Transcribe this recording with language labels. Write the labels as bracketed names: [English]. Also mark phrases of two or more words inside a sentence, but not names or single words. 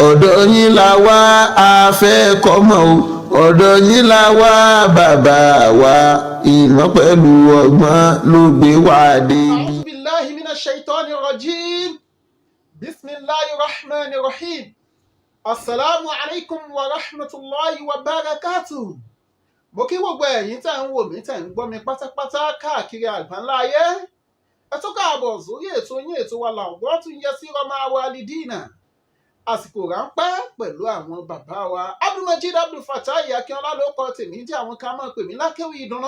[Yoruba] ọ̀dọ̀ yín la wá a fẹ́ kọ́mọ o ọ̀dọ̀ yín la wá bàbá wa ìmọ̀ pẹ̀lú ọgbọ́n ló gbé wá dé. [Arabic] أعوذ بالله من الشيطان الرجيم بسم الله الرحمن الرحيم. السلام عليكم ورحمة الله وبركاته. [Yoruba] Mo kí gbogbo ẹ̀yin tẹ́ ń wò mí tẹ́ ń gbọ́ mi pátápátá káàkiri àgbáńlá ayé. Ẹ tún káàbọ̀ sórí ètò yín ètò wa làwùjọ tún yẹ sí ọmọ Oladimeji. Àsìkò ráńpẹ́ pẹ̀lú àwọn bàbá wa. Abdulmajid Abdulfatai Akínọlá ló kọ tèmi tí àwọn kan máa pè mí lákéwì ìdùnnú.